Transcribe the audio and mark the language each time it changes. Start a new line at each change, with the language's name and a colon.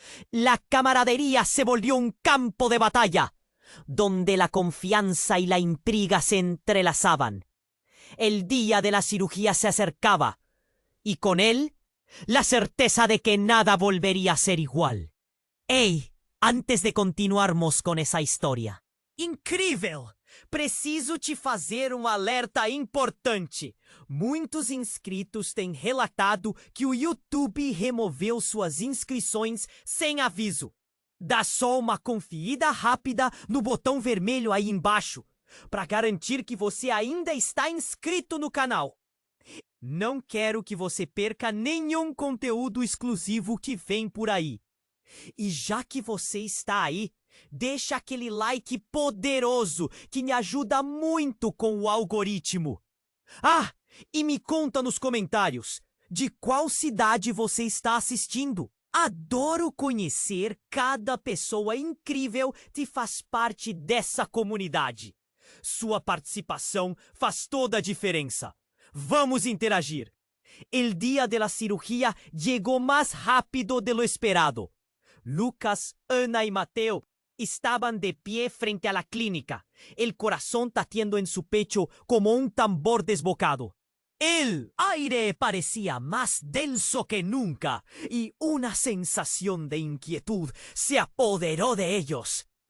Spanish: La camaradería se volvió un campo de batalla, donde la confianza y la intriga se entrelazaban. El día de la cirugía se acercaba, y con él, la certeza de que nada volvería a ser igual. ¡Ey!
Portuguese: Antes de continuarmos
Spanish: con esa historia.
Portuguese: Incrível! Preciso te fazer alerta importante. Muitos inscritos têm relatado que o YouTube removeu suas inscrições sem aviso. Dá só uma conferida rápida no botão vermelho aí embaixo, para garantir que você ainda está inscrito no canal. Não quero que você perca nenhum conteúdo exclusivo que vem por aí. E já que você está aí, Deixa aquele like poderoso que me ajuda muito com o algoritmo. Ah, e me conta nos comentários de qual cidade você está assistindo. Adoro conhecer cada pessoa incrível que faz parte dessa comunidade. Sua participação faz toda a diferença. Vamos interagir.
Spanish: El día de la cirugía llegó más rápido de lo esperado. Lucas, Ana y Mateo estaban de pie frente a la clínica, el corazón latiendo en su pecho como un tambor desbocado. El aire parecía más denso que nunca y una sensación de inquietud se apoderó de ellos.